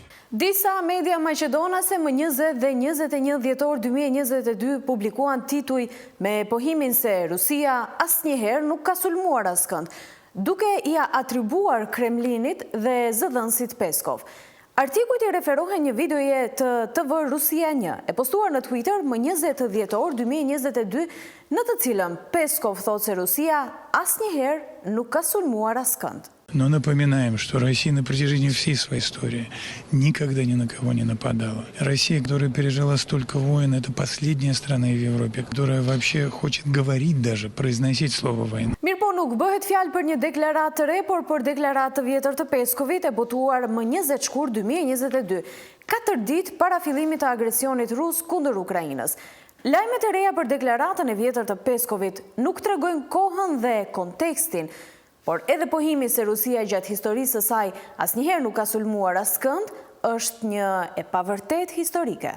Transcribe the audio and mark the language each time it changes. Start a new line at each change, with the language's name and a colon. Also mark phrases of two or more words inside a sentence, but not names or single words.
Albanian: Disa media maqedonase më 20 dhe 21 dhjetor 2022 publikuan tituj me pohimin se Rusia asnjëherë nuk ka sulmuar askënd, duke ia atribuar Kremlinit dhe zëdhënësit Peskov. Artikujt i referohen një videoje të TV Rusia 1, e postuar në Twitter më 20 dhjetor 2022, në të cilën Peskov thotë se Rusia asnjëherë nuk ka sulmuar askënd.
Russian: Но напоминаем, что Россия на протяжении всей своей истории никогда ни на кого не нападала. Россия, которая пережила столько войн, это последняя страна в Европе, которая вообще хочет говорить даже, произносить слово «война».
Albanian: Mirë po nuk bëhet fjalë për një deklaratë të re, por për deklaratë të vjetër të Peskovit e botuar më 20 shkurt 2022, 4 ditë para fillimit të agresionit rus kundër Ukrainës. Lajmet e reja për deklaratën e vjetër të Peskovit nuk tregojnë kohën dhe kontekstin, por edhe pohimi se Rusia gjatë historisë së saj asnjëherë nuk ka sulmuar askënd është një e pavërtet historike.